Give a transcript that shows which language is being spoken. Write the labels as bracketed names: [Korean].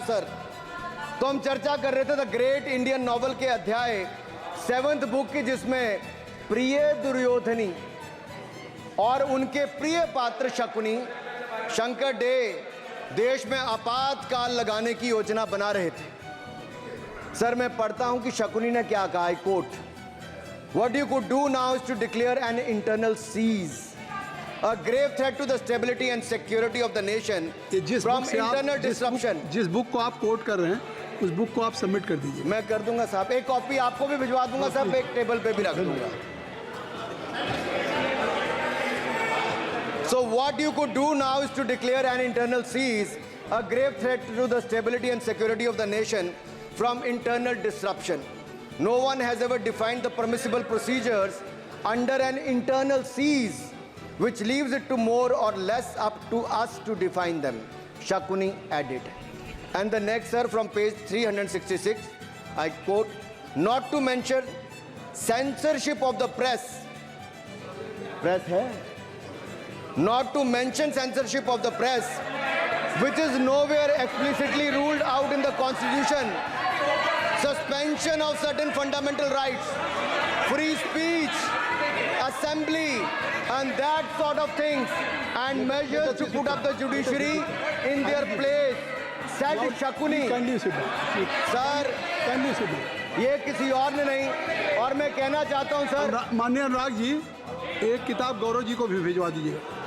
[Hindi] Sir तो हम चर्चा कर रहे थे द ग्रेट इंडियन नॉवल के अध्याय 7th बुक की, जिसमें प्रिय दुर्योधनी और उनके प्रिय पात्र शकुनी शंकर डे देश में आपातकाल लगाने की योजना बना रहे थे। सर मैं पढ़ता हूं कि शकुनी ने क्या कहा। Coat, [English] What you could do now is to declare an internal siege, a grave threat to the stability and security of the nation [Hindi] ये जिस [English] from [Hindi] बुक से आप [English] internal disruption. [Hindi] जिस बुक को आप कोट कर रहे हैं उस बुक को आप सबमिट कर दीजिए। मैं कर दूंगा साहब, एक कॉपी आपको भी भिजवा दूंगा साहब, एक टेबल पे भी रख दूंगा। [English] So what you could do now is to declare an internal siege, a grave threat to the stability and security of the nation from internal disruption. No one has ever defined the permissible procedures under an internal siege, which leaves it to more or less up to us to define them. Shakuni added. And the next, sir, from page 366, I quote, not to mention censorship of the press. Press [Hindi] hai? [English] Not to mention censorship of the press, which is nowhere explicitly ruled out in the Constitution. Suspension of certain fundamental rights, free speech, assembly, and that sort of things, and measures to put up the judiciary in their place. Said Shakuni. Kindly sit down. Sir, Kindly sit down. [Hindi] ये किसी और ने नहीं, और मैं कहना चाहता हूं सर, माननीय अनुराग जी, एक किताब गौरव जी को भी भिजवा दीजिएगा।